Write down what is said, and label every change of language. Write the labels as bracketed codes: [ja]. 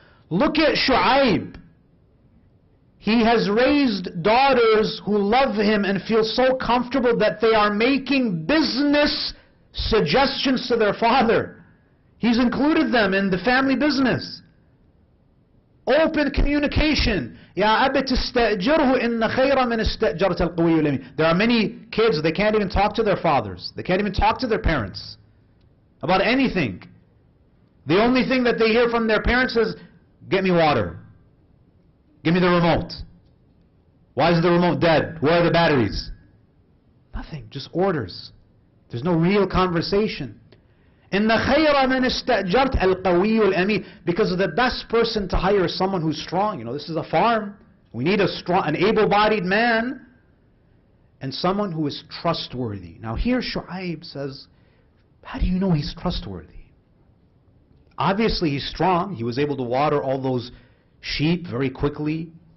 [en] Look at Shu'aib. He has raised daughters who love him and feel so comfortable that they are making business suggestions to their father. He's included them in the family business. Open communication. [ar] يا أبت استأجره إن خير من استأجرت القوي الأمين. [en] There are many kids, they can't even talk to their fathers. They can't even talk to their parents about anything. The only thing that they hear from their parents is, get me water. Give me the remote. Why is the remote dead? Where are the batteries? Nothing, just orders. There's no real conversation. [ar] إن خير من استأجرت القوي الأمين. [en] Because the best person to hire is someone who's strong. You know, this is a farm. We need a strong, an able-bodied man and someone who is trustworthy. Now here Shu'aib says, how do you know he's trustworthy? Obviously he's strong. He was able to water all those sheep very quickly.